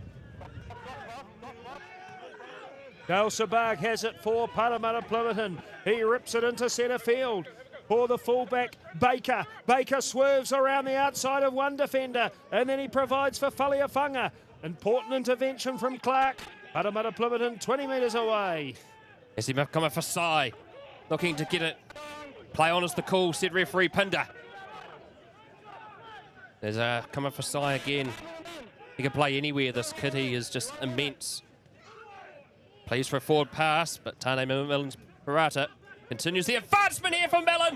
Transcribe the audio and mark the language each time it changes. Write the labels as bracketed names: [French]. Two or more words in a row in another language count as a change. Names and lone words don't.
[English] Dale Sabag has it for Paremata-Plimmerton. He rips it into centre field. For the fullback, Baker. Baker swerves around the outside of one defender, and then he provides for Faliafunga. Important intervention from Clark. Paremata-Plimmerton 20 metres away. As he coming for Sai, looking to get it. Play on is the call, said referee Pinder. There's a coming for Sai again. He can play anywhere, this kid. He is just immense. Plays for a forward pass, but Tane Millen's Parata continues the advancement here from Mellon.